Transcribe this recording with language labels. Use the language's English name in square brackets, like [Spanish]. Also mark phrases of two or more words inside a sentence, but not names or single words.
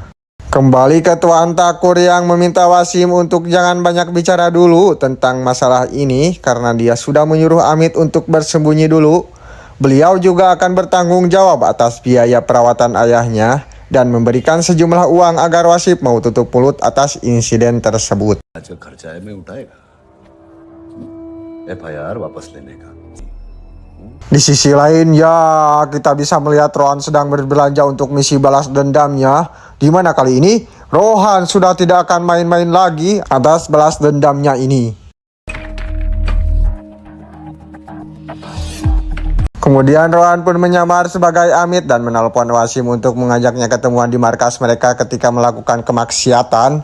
[Indonesian] Kembali ke Tuan Takur yang meminta Wasim untuk jangan banyak bicara dulu tentang masalah ini karena dia sudah menyuruh Amit untuk bersembunyi dulu. Beliau juga akan bertanggung jawab atas biaya perawatan ayahnya dan memberikan sejumlah uang agar Wasim mau tutup mulut atas insiden tersebut. [Hindi] FIR वापस लेने का [Indonesian] Di sisi lain ya kita bisa melihat Rohan sedang berbelanja untuk misi balas dendamnya, di mana kali ini Rohan sudah tidak akan main-main lagi atas balas dendamnya ini. Kemudian Rohan pun menyamar sebagai Amit dan menelpon Wasim untuk mengajaknya ketemuan di markas mereka ketika melakukan kemaksiatan.